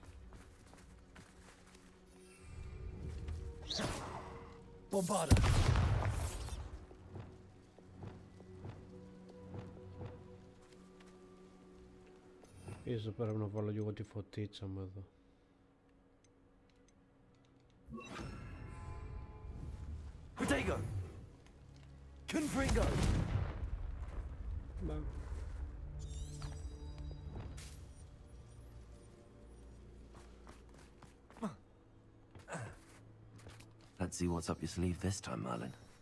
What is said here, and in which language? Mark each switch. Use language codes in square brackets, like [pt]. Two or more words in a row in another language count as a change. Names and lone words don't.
[el] Bombarda! Ίσως πρέπει να βάλω λίγο τη φωτίτσα μου εδώ. Protego! Confringo! [en] Let's see what's up your sleeve this time, Merlin.